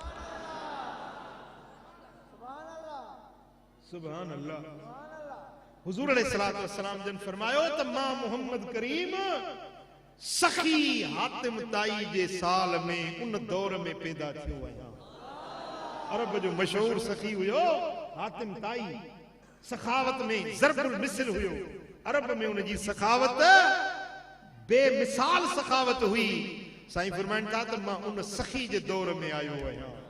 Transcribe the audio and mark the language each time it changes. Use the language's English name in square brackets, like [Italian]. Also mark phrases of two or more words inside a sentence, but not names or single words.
[Arabic] سبحان الله [Sindhi] हुजूर [Arabic] عليه الصلاة والسلام [Sindhi] जन फरमायो त मां मोहम्मद करीम सखी हातिम ताई जे साल में उन दौर में पैदा थियो आहियां अरब जो मशहूर सखी हुयो हातिम ताई सखावत में ज़रबुल मिसल हुयो अरब में उनजी सखावत बेमिसाल सखावत हुई साईं फरमाइनि था त मां उन सखी जे दौर में आयो आहियां।